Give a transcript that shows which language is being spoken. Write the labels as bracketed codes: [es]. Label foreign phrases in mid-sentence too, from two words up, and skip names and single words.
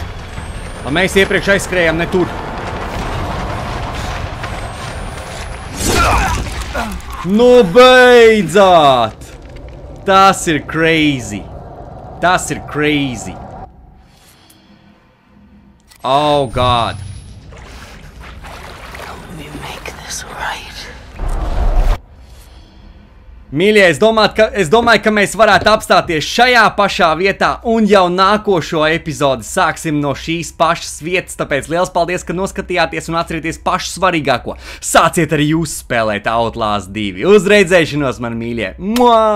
[lv] A mēs iepriekš aizskrējām ne tur. Nu, beidzāt! Tas ir crazy. [en] Oh, God. We make this right. [lv] Mīļie, es domāju, ka mēs varētu apstāties šajā pašā vietā un jau nākošo epizodi sāksim no šīs pašas vietas, tāpēc liels paldies, ka noskatījāties un atcerieties pašu svarīgāko. Sāciet arī jūs spēlēt Outlast 2. Uz redzēšanos, mani mīļie!